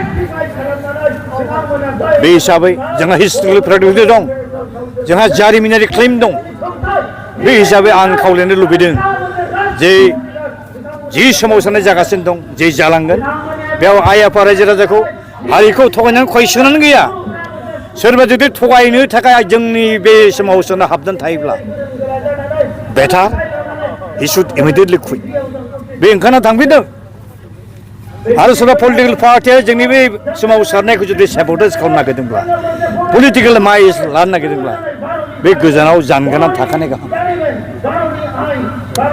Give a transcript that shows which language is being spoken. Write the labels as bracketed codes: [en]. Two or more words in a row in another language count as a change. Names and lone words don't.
[brx] बे हिसाबै जोंहा [en] historical predict [brx] दं जोंहा जारिमिनारि क्लेम दं बे हिसाबै आं खावलायनो लुबैदों जे जि सोमावसारनाय जागासिनो दं जे जालांगोन बेयाव आइ आफा रायजो राजाखौ हारिखौ थगायनानै कुइसनानो गैया सोरबा जुदि थगायनो थाखाय जोंनि बे सोमावसारनायाव हाबनानै थायोब्ला बेटार [en] he should immediately quit [brx] बे ओंखारना थांफिनदों आरो सोरबा पलिटिकेल पार्टिया जोंनि बे सोमावसारनायखौ जुदि सेबटेज खालामनो नागिरदोंब्ला पलिटिकेल माइस लानो नागिरदोंब्ला बे गोजानाव जानगारनानै थाखानाय गाहाम